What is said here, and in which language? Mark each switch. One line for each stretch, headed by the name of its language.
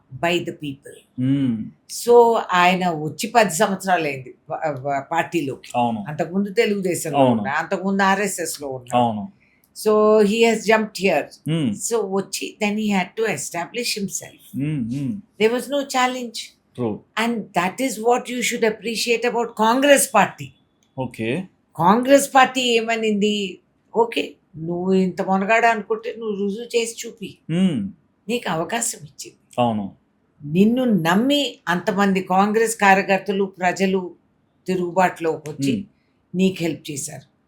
English: By the people.
Telugu: So ఆయన వచ్చి 10 సంవత్సరాలు అయింది పార్టీలోకి. అవును, అంతకుముందు తెలుగుదేశంలో అవును. ఉన్నా, అంతకుముందు RSS లో ఉన్నా. అవును.
English: So he has jumped here. Hmm. So వచ్చి then he had to establish himself. Hmm. There was no challenge. True. And that is what you should appreciate about Congress party. Okay.
Telugu: Congress party ఏమనింది, okay నువ్వు ఇంత మొనగాడ అనుకుంటే నువ్వు రుజువు చేసి చూపి, నీకు అవకాశం ఇచ్చింది. అవును. నిన్ను నమ్మి అంతమంది కాంగ్రెస్ కార్యకర్తలు ప్రజలు తిరుగుబాటులోకి వచ్చి Hmm. నీకు హెల్ప్ చేశారు.